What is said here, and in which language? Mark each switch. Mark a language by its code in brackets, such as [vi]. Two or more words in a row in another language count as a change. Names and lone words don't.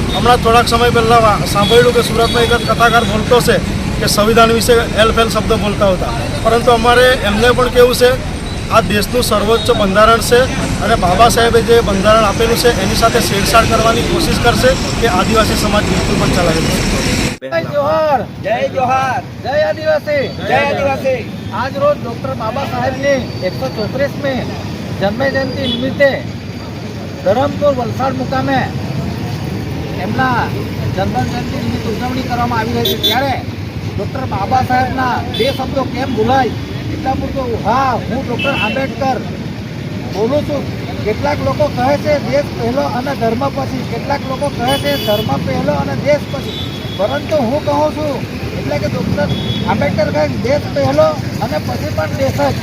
[gu] હમણાં થોડાક સમય પહેલાં સાંભળ્યું કે સુરતમાં એક કથાકાર બોલતો છે કે સંવિધાન વિશે એલફેલ શબ્દ બોલતા હતા, પરંતુ અમારે એમને પણ કહેવું છે આ દેશનું સર્વોચ્ચ બંધારણ છે અને બાબા સાહેબે જે બંધારણ આપેલું છે એની સાથે છેડછાડ કરવાની કોશિશ કરશે કે આદિવાસી સમાજ બિલકુલ પણ ચલાવે છે। [hi] जय जोहर, जय जोहर, जय आदिवासी, जय आदिवासी। [gu] આજ રોજ ડૉક્ટર બાબા સાહેબ ને 134માં જન્મ જયંતી નિમિત્તે ધરમપુર વલસાડ મુકામે એમના જન્મ જયંતી નિમિત્તે ઉજવણી કરવામાં આવી રહી છે। ત્યારે ડૉક્ટર બાબા સાહેબના બે શબ્દો કેમ ભૂલાય એટલા પૂરતું હા હું ડૉક્ટર આંબેડકર બોલું છું। કેટલાક લોકો કહે છે દેશ પહેલો અને ધર્મ પછી, કેટલાક લોકો કહે છે ધર્મ પહેલો અને દેશ પછી, પરંતુ હું કહું છું એટલે કે ડૉક્ટર આંબેડકર કહે દેશ પહેલો અને પછી પણ દેશ જ।